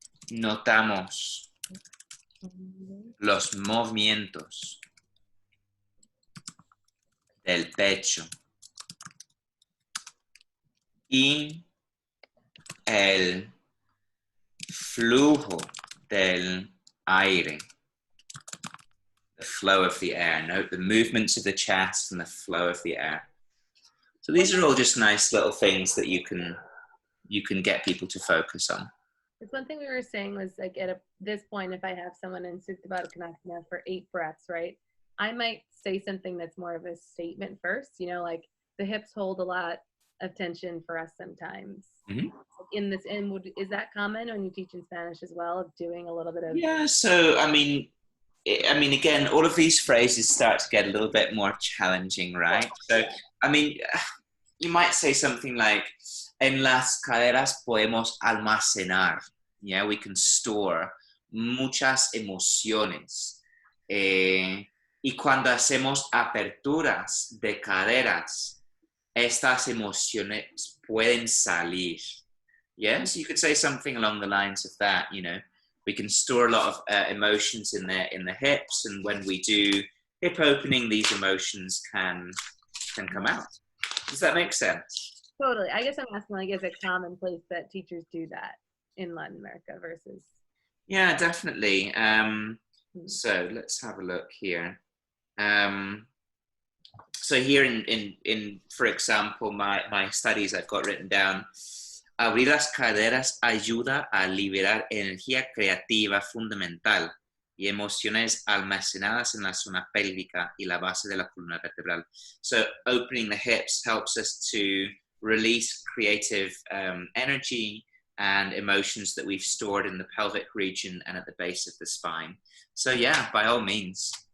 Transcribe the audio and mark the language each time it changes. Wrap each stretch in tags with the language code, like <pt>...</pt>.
<es>Notamos los movimientos del pecho y el flujo del aire.</es> <en>The flow of the air. Note the movements of the chest and the flow of the air. So these are all just nice little things that you can get people to focus on. It's one thing we were saying was like at this point, if I have someone in Sukta Baddha Konasana for 8 breaths, right? I might say something that's more of a statement first, you know, like the hips hold a lot of tension for us sometimes. Mm-hmm. Is that common when you teach in Spanish as well, of doing a little bit of? Yeah, so I mean, again, all of these phrases start to get a little bit more challenging, right? So, I mean, you might say something like,</en> <es>en las caderas podemos almacenar.</es> <en>Yeah, we can store</en> <es>muchas emociones. Y cuando hacemos aperturas de caderas, estas emociones pueden salir.</es> <en>Yeah, so you could say something along the lines of that, you know. We can store a lot of emotions in the hips, and when we do hip opening, these emotions can come out. Does that make sense? Totally. I guess I'm asking, like, is it commonplace that teachers do that in Latin America versus? Yeah, definitely. So let's have a look here. So here in for example, my studies I've got written down.</en> <es>Abrir las caderas ayuda a liberar energía creativa fundamental y emociones almacenadas en la zona pélvica y la base de la columna vertebral.</es> <en>So opening the hips helps us to release creative energy and emotions that we've stored in the pelvic region and at the base of the spine. So yeah, by all means.</en>